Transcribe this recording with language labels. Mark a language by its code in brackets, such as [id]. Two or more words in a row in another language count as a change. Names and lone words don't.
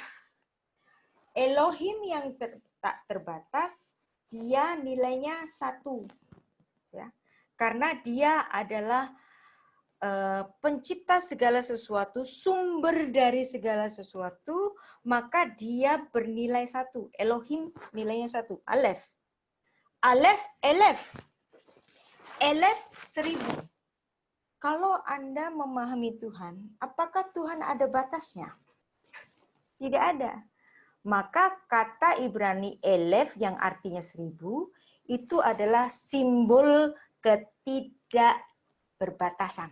[id] Elohim yang tak terbatas, dia nilainya 1. Ya. Karena dia adalah pencipta segala sesuatu, sumber dari segala sesuatu, maka dia bernilai 1. Elohim nilainya 1. Alef. Alef, elef. Elef 1000. Kalau Anda memahami Tuhan, apakah Tuhan ada batasnya? Tidak ada. Maka kata Ibrani elef yang artinya 1000 itu adalah simbol berbatasan.